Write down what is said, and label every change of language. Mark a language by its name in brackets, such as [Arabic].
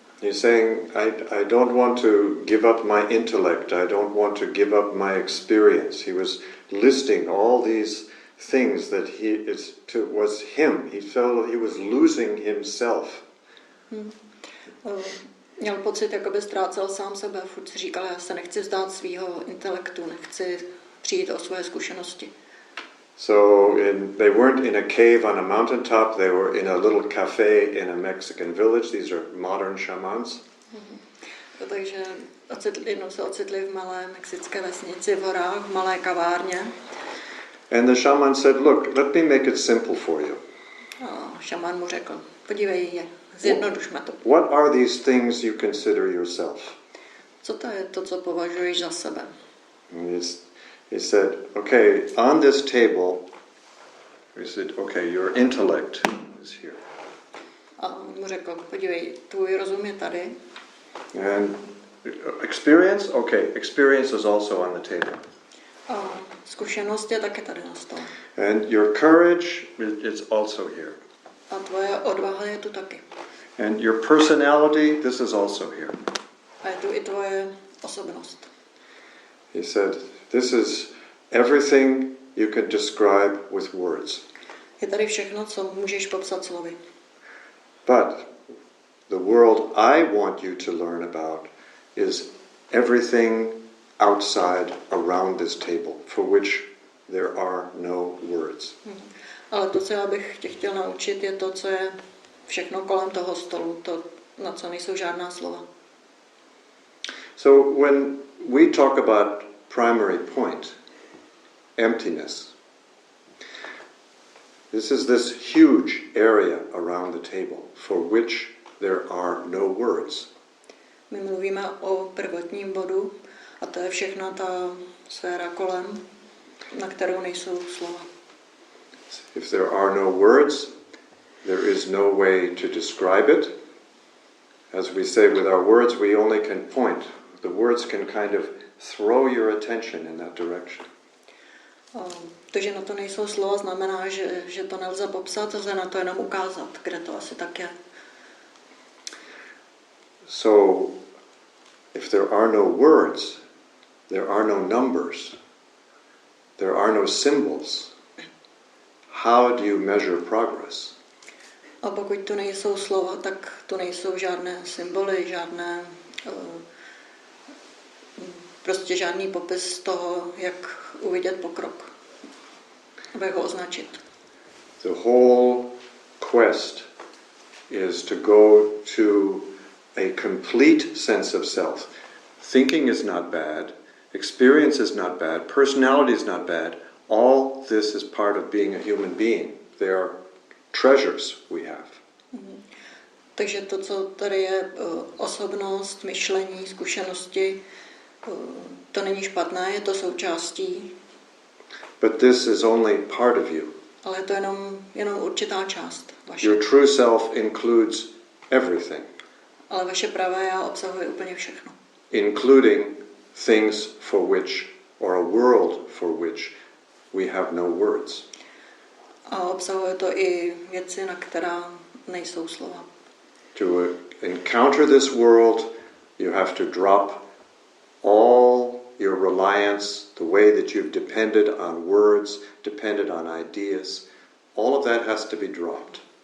[English] He's saying, I don't want to give up my intellect, I don't want to give up my experience. He was listing all these things that was him. He felt he was losing himself. [Czech] Měl pocit, jako by ztrácel sám sebe. Furt si říkal, já se nechci vzdát svého intelektu, nechci přijít o svoje zkušenosti. [English] So they weren't in a cave on a mountaintop, they were in a little cafe in a Mexican village. These are modern shamans. [Czech] Takže jednou se ocitli v malé mexické vesnici v horách, v malé kavárně. [English] And the shaman said, look, let me make it simple for you. [Czech] A šamán mu řekl, podívej, zjednodušme to. [English] What are these things you consider yourself? [Czech] Co to je to, co považuješ za sebe? [English] He said, okay, on this table, he said, okay, your intellect is here. [Czech] A on mu řekl, podívej, tvůj rozum je tady. [English] And experience, okay, experience is also on the table. [Czech] A zkušenost je také tady na stole. [English] And your courage is also here. [Czech] A tvoje odvaha je tu taky. [English] And your personality, this is also here. [Czech] A je tu i tvoje osobnost. [English] He said, this is everything you can describe with words. [Czech] Je tady všechno, co můžeš popsat slovy. [English] But the world I want you to learn about is everything outside around this table, for which there are no words. [Czech] Ale to, co já bych tě chtěl naučit, je to, co je všechno kolem toho stolu, to, na co nejsou žádná slova. [English] So when we talk about primary point, emptiness, this is this huge area around the table for which there are no words. [Czech] My mluvíme o prvotním bodu a to je všechna ta sféra kolem, na kterou nejsou slova. [English] If there are no words, there is no way to describe it. As we say, with our words, we only can point. The words can kind of throw your attention in that direction. [Czech] To, že na to nejsou slova, znamená, že to nelze popsat, lze na to jenom ukázat, kde to asi tak je. [English] So, if there are no words, there are no numbers, there are no symbols, how do you measure progress? [Czech] A pokud tu nejsou slova, tak tu nejsou žádné symboly, žádné, prostě žádný popis toho, jak uvidět pokrok, aby ho označit. [English] The whole quest is to go to a complete sense of self. Thinking is not bad, experience is not bad, personality is not bad. All this is part of being a human being. They are treasures we have. [Czech] Takže to, co tady je osobnost, myšlení, zkušenosti, to není špatné, je to součástí. [English] But this is only part of you. [Czech] Ale je to jenom určitá část vaše. [English] Your true self includes everything. [Czech] Ale vaše pravé já obsahuje úplně všechno. [English] Including things for which, or a world for which, we have no words. [Czech] A obsahuje to i věci, na která nejsou slova. [English] To encounter this world, you have to drop all your reliance, the way that you've depended on words, depended on ideas. All of that has to be dropped.